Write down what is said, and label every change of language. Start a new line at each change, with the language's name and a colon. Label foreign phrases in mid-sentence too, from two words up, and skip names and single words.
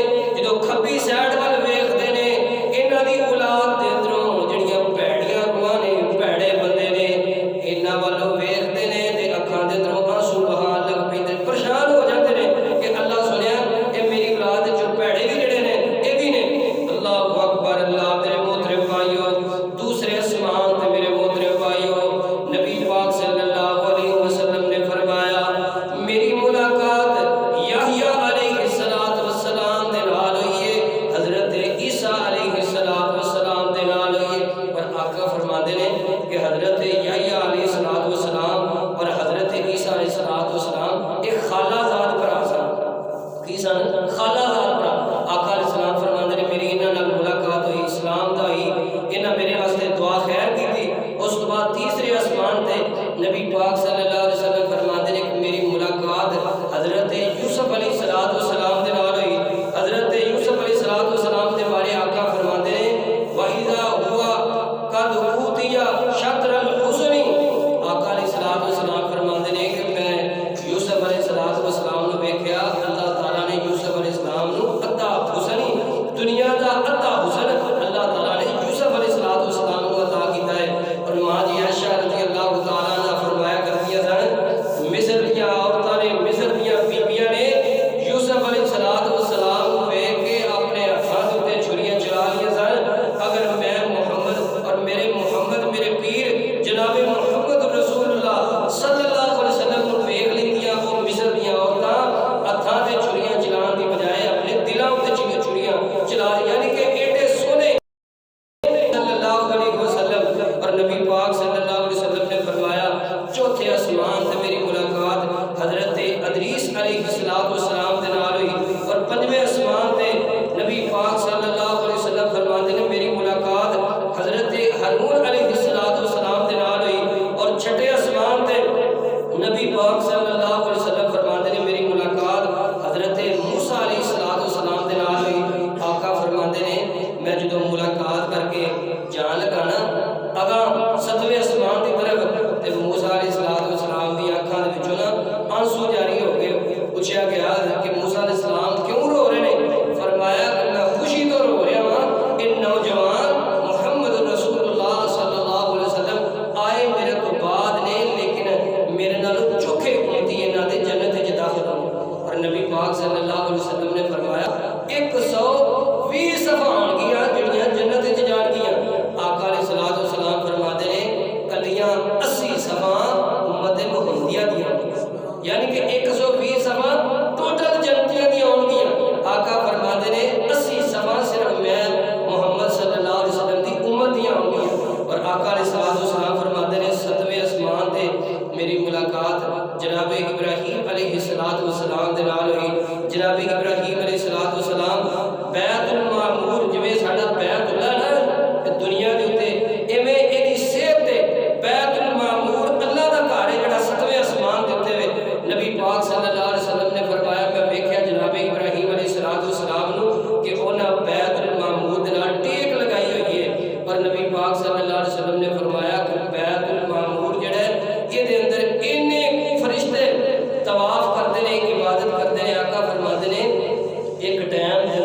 Punjabi: جدوں کھبی سائیڈ وال ویکھدے نے انہاں دی اولاد دے اندروں جہڑیاں بھیڑیاں روحاں نے، بھیڑے بندے نے، انہاں والوں ویکھدے نے تے اکھاں دے اندروں آنسو بہان لگ پیندے، پریشان ہو جاتے نے کہ اللہ سنیا یہ میری اولاد چ بھیڑے بھی جہڑے نے یہ بھی نے.
Arabic: الله أكبر.
Punjabi: اللہ میرے محترم بھائیو، دوسرے آسمان تے میرے محترم بھائیو، نبی پاک
Arabic: صلى الله عليه وسلم
Punjabi: نے فرمایا میری ملاقات یحییٰ
Arabic: عليه الصلاة والسلام
Punjabi: دے نال ہوئی ہے، حضرت عیسیٰ
Arabic: عليه الصلاة والسلام
Punjabi: دے نال ہوئی ہے. اور آقا فرماتے نے کہ حضرت یحییٰ
Arabic: عليه الصلاة والسلام
Punjabi: اور حضرت عیسیٰ
Arabic: عليه الصلاة والسلام
Punjabi: ایک خالہ زاد بھرا سن. کی سن؟ خالہ زاد بھرا. آقا علیہ السلام فرماتے نے میری انہاں نال ملاقات ہوئی، اسلام دا ہوئی، انہاں میرے واسطے دعا خیر کی تھی. اس تو بعد تیسرے آسمان تے نبی پاک
Arabic: صلى الله عليه وسلم
Punjabi: فرماتے نے کہ میری ملاقات حضرت یوسف
Arabic: عليه الصلاة والسلام
Punjabi: دے نال ہوئی. حضرت یوسف
Arabic: عليه الصلاة والسلام
Punjabi: دے بارے آقا فرماتے نے
Arabic: وإذا هو قد أوتي شطر الحسن.
Punjabi: آقا
Arabic: عليه الصلاة والسلام
Punjabi: فرماتے نے کہ میں یوسف
Arabic: عليه الصلاة والسلام
Punjabi: نوں ویکھیا، اللہ تعالیٰ نے یوسف علیہ السلام نوں ادھا حسن، دنیا دا ادھا حسن اللہ تعالیٰ نے یوسف
Arabic: عليه الصلاة والسلام
Punjabi: کو عطا کیتا ہے. اور ماں جی عائشہ
Arabic: رضي الله تعالى عنها
Punjabi: فرمایا کردیاں سن مصر دی عورتاں نے، مصر دی بیبیاں نے یوسف
Arabic: عليه الصلاة والسلام
Punjabi: کو ویکھ کے اپنے ہتھاں دے اتے چھریاں چلا لیاں سن. اگر میں محمد اور میرے پیر جناب محمد رسول اللہ
Arabic: صلى الله عليه وسلم
Punjabi: کو ویکھ لیندیاں، وہ مصر دی عورتاں ہتھاں تے چھریاں چلانے کی بجائے اپنے دلوں تے چھریاں چلا، یعنی کہ ایڈے سوہنے
Arabic: صلى الله عليه وسلم.
Punjabi: اور نبی پاک
Arabic: صلى الله عليه وسلم
Punjabi: نے فرمایا چوتھے آسمان سے میری ملاقات حضرت ادریس
Arabic: عليه الصلاة والسلام
Punjabi: دے نال ہوئی. اور پنجویں آسمان سے نبی پاک
Arabic: صلى الله عليه وسلم
Punjabi: فرماتے نے میری ملاقات حضرت ہارون
Arabic: عليه الصلاة والسلام
Punjabi: دے نال ہوئی. اور چھٹے آسمان سے نبی پاک
Arabic: صلى الله عليه وسلم
Punjabi: فرماتے نے میری ملاقات حضرت موسیٰ
Arabic: عليه الصلاة والسلام
Punjabi: دے نال ہوئی. آقا فرماتے نے میں جدوں ملاقات کر کے جان لگا نا اگا ستویں آسمان کی طرف تے موسیٰ
Arabic: عليه الصلاة والسلام
Punjabi: دی اکھاں دے وچوں نا آنسو جاری ہو گئے. پوچھا گیا کہ موسیٰ علیہ السلام کیوں رو رہے نے? فرمایا کہ میں خوشی تو رو رہا ہاں، ان نوجوان محمد رسول اللہ
Arabic: صلى الله عليه وسلم
Punjabi: آئے میرے تو بعد نے، لیکن میرے نال چوکھے امتی انہاں دے جنت وچ داخل ہو. اور نبی پاک
Arabic: صلى الله عليه وسلم
Punjabi: نے فرمایا 120 صفا آونگیاں جہڑیاں جنت وچ جانگیاں. آقا
Arabic: عليه الصلاة والسلام
Punjabi: فرماتے نے کلیاں 80 صفا امت محمدیہ دیاں، یعنی کہ 120 صفا ٹوٹل جنتیاں دی آونگیاں. آقا فرماتے نے 80 صفا صرف میں محمد
Arabic: صلى الله عليه وسلم
Punjabi: دی امت دی آونگیاں. اور آقا
Arabic: عليه الصلاة والسلام
Punjabi: فرماتے نے 7ویں آسمان تے میری ملاقات جناب ابراہیم
Arabic: عليه الصلاة والسلام
Punjabi: دے نال ہوئی. جناب ابراہیم
Arabic: عليه الصلاة والسلام
Punjabi: بیت المعمور جویں ساڈا بیت اللہ نا دنیا دے اتے، ایویں ایہدی صحت تے بیت المعمور اللہ دا گھر ہے جہڑا 7ویں آسمان دے اتے وے. نبی پاک
Arabic: صلى الله عليه وسلم
Punjabi: نے فرمایا میں ویکھیا جناب ابراہیم
Arabic: عليه الصلاة والسلام
Punjabi: نوں کہ انہاں بیت المعمور دے نال ٹیک لگائی ہوئی ہے. اور نبی پاک
Arabic: صلى الله عليه وسلم
Punjabi: نے فرمایا کہ بیت المعمور جہڑا ہے ایہدے اندر انے فرشتے طواف کرتے نے، عبادت کرتے نے. آقا فرماتے نے ایک ٹائم